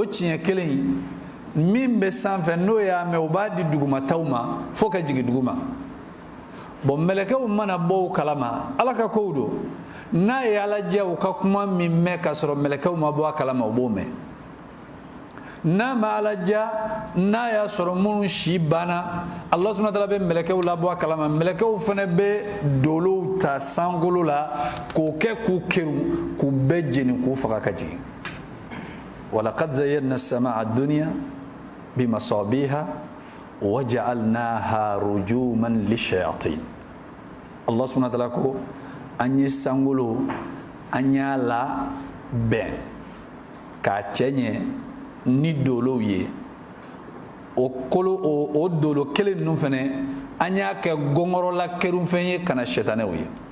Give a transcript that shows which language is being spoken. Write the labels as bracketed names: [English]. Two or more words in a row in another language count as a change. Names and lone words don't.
[Bambara] tiɲɛ kelen in min bɛ sanfɛ n'o y'a mɛn o b'a di dugumataw ma fo ka jigin duguma bon mɛlɛkɛw mana bɔ o kalama ala ka kow don n'a ye ala diya u ka kuma min mɛn ka sɔrɔ mɛlɛkɛw ma bɔ a kalama o b'o mɛn n'a ma ala diya n'a y'a sɔrɔ minnu si banna [Arabic] الله سبحانه و [Bambara] ta'ala bɛ mɛlɛkɛw labɔ a kalama mɛlɛkɛw fana bɛ dolow ta sankolo la k'o kɛ k'u keru k'u bɛɛ jeni k'u faga ka jigin [Arabic] ولقد زينا السماء الدنيا بمصابيح وجعلناها رجوما للشياطين الله سبحانه و تعالى [Bambara] ko an ye sankolo an y'a la bɛn k'a cɛ ɲɛ ni dolow ye o kolo o dolo kelen ninnu fɛnɛ an y'a kɛ gɔngɔrɔla kɛrufɛn ye kana sɛtanɛw ye